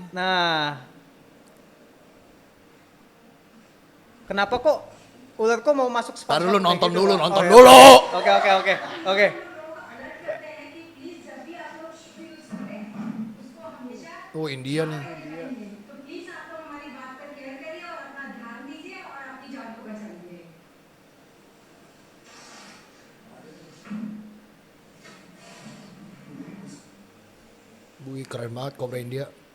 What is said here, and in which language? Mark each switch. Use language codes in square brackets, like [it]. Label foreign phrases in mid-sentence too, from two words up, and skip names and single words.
[id] Nah, kenapa kok ular kok mau masuk spot? Ntar dulu nonton dulu, nonton iya. dulu. Oke. Oh India nih. [hi] प्लीज आप लोग हमारी बात पर केयर करिए और अपना ध्यान दीजिए और अपनी जान को बचाइए [id] Wih keren banget Cobra India.